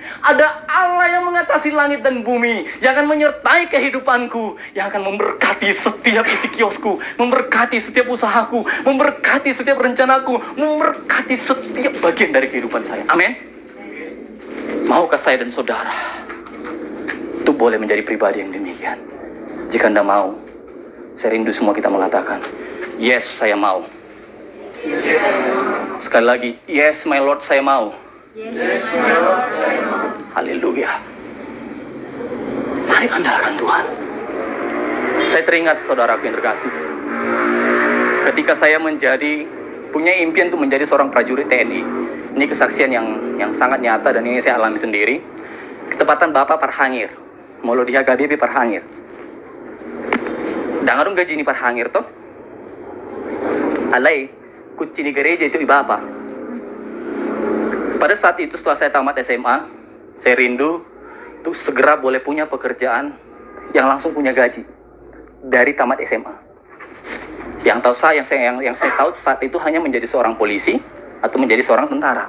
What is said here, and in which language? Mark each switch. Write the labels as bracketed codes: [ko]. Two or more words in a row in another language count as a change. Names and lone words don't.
[id] Ada Allah yang mengatasi langit dan bumi, yang akan menyertai kehidupanku, yang akan memberkati setiap isi kiosku, memberkati setiap usahaku, memberkati setiap rencanaku, memberkati setiap bagian dari kehidupan saya. Amin. Maukah saya dan saudara itu boleh menjadi pribadi yang demikian? Jika Anda mau, saya rindu semua kita mengatakan, yes, saya mau. Sekali lagi, [en] yes, my Lord, [id] saya mau. [en] Yes, my Lord, [id] saya mau. Haleluya. Mari andalkan Tuhan. Saya teringat saudaraku yang terkasih, ketika saya punya impian untuk menjadi seorang prajurit TNI. Ini kesaksian yang sangat nyata dan ini saya alami sendiri. Ketepatan Bapak Parhangir, molo di HKBP Parhangir. [bbc] Dangarung gaji ni Parhangir toh. Alay, kunci ni gereja itu ibapa. [id] Pada saat itu setelah saya tamat SMA, saya rindu untuk segera boleh punya pekerjaan yang langsung punya gaji dari tamat SMA. Yang saya tahu saat itu hanya menjadi seorang polisi atau menjadi seorang tentara.